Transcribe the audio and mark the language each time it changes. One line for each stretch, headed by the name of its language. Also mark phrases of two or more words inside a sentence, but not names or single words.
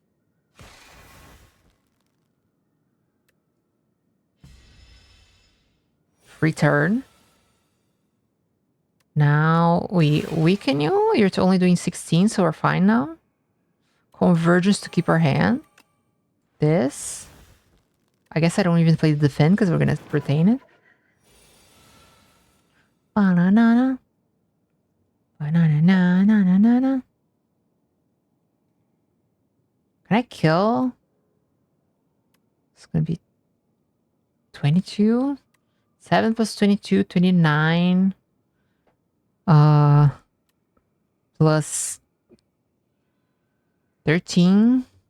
English: Free turn. Now we weaken you. You're only doing 16, so we're fine now. Convergence to keep our hand. This. I guess I don't even play the defend because we're gonna retain it. Banana. Banana na na na na na. Can I kill? It's gonna be 22. 7 plus 22, 29. Plus 13.